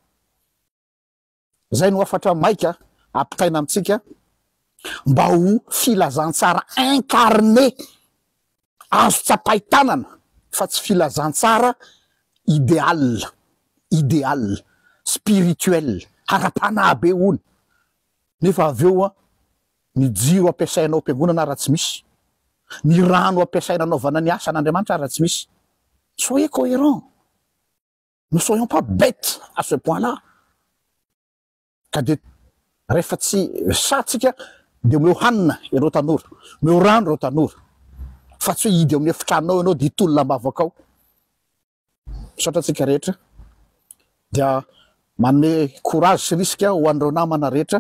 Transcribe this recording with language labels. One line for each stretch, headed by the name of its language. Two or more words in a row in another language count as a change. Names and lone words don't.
Malagasy: Zay no afatra maika ampitaina amitsika mba ho filazantsara incarné azo tsapaitanana fa tsy filazantsara
French: idéal spirituel
Malagasy: ara-panahy be ony. Nefa aveo ny jiro ampiasainao am-piangonana raha tsy misy, ny rano ampiasaina anaovana ny asan'Andriamanitra raha tsy misy.
French: Soyez cohérents, ne soyons pas bêtes à ce point-là.
Malagasy: Ka de rehefa tsy satsika de omeo hanina ireo tanora, omeo rano ireo tanora, fa tsy hoe hidy amin'ny efitranao ianao de hitolona mavaka ao. Misaotra tsika rehetra dia manome courage sy risque ho an'ireo namana rehetra.